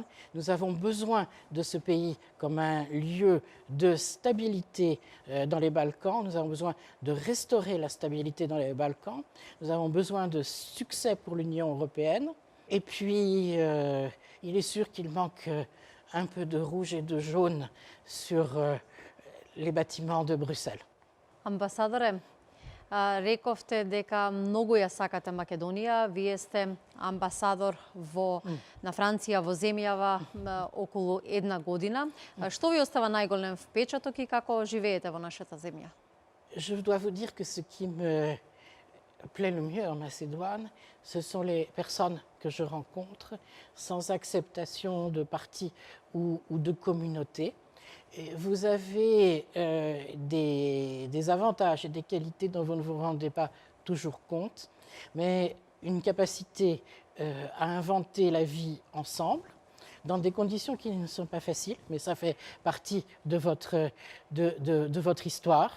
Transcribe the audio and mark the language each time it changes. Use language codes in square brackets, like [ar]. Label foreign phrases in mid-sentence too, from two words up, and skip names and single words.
[fr] Nous avons besoin de ce pays comme un lieu de stabilité dans les Balkans. Nous avons besoin de restaurer la stabilité dans les Balkans. Nous avons besoin de succès pour l'Union européenne. Et puis, il est sûr qu'il manque un peu de rouge et de jaune sur les bâtiments de Bruxelles. [mk] Амбасадоре, рековте дека многу ја сакате Македонија. Вие сте амбасадор на Франција во земјава околу една година. Што ви остава најголем впечаток и како живеете во нашата земја? [fr] Je dois vous dire que ce qui me plaît le mieux en Macédoine, ce sont les personnes que je rencontre sans acceptation de parti ou de communauté. Et vous avez des avantages et des qualités dont vous ne vous rendez pas toujours compte, mais une capacité à inventer la vie ensemble dans des conditions qui ne sont pas faciles, mais ça fait partie de votre histoire.